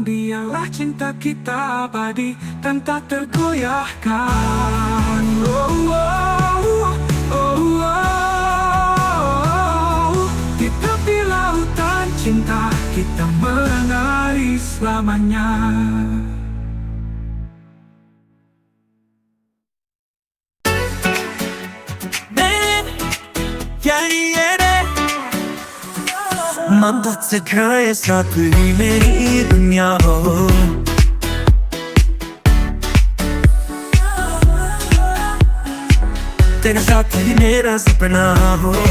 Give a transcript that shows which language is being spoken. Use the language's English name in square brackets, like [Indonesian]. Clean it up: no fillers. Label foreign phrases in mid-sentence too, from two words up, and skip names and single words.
[Indonesian] Dialah cinta kita abadi dan tak tergoyahkan. Oh, oh, oh, oh. Di tepi lautan cinta kita menari selamanya. [Hindi] मोहब्बत से खाए साथ ही मेरी दुनिया हो, तेरे साथ ही मेरा सपना हो।